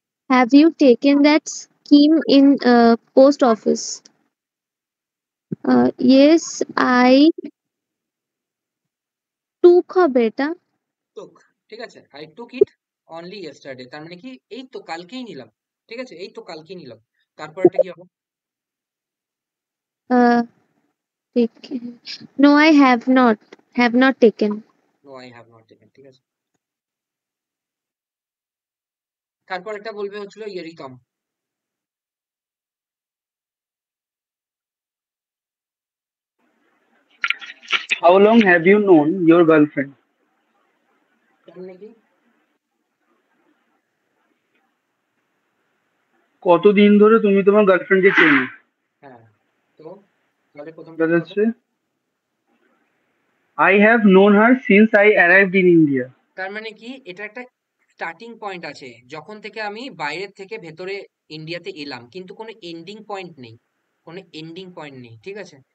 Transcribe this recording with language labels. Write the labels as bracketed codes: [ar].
[en] Have you taken that scheme in post office? Yes, I took [bn] হবে এটা। টুক, ঠিক আছে, [en] I took it only yesterday, [bn] তার মানে কি এই তো কালকেই নিলাম, ঠিক আছে, এই তো কালকেই নিলাম। তারপর এটা কি হবে? [en] Uh, No, I have not taken. No I have not taken, [bn] ঠিক আছে। তারপর এটা বলবে হচ্ছিল ইয়ে Ritam. [en] How long have you known your girlfriend? [bn] তার মানে কি? কতদিন ধরে তুমি তোমার গার্লফ্রেন্ডকে চেনো? হ্যাঁ, তো তাহলে প্রথমটা সেটা কি হবে? হচ্ছে [en] I have known her since I arrived in India. [bn] তার মানে কি এটা একটা স্টার্টিং পয়েন্ট আছে, যখন থেকে আমি বাইরের থেকে ভেতরে ইন্ডিয়াতে এলাম, কিন্তু কোনো এন্ডিং পয়েন্ট নেই, কোনো এন্ডিং পয়েন্ট নেই, ঠিক আছে।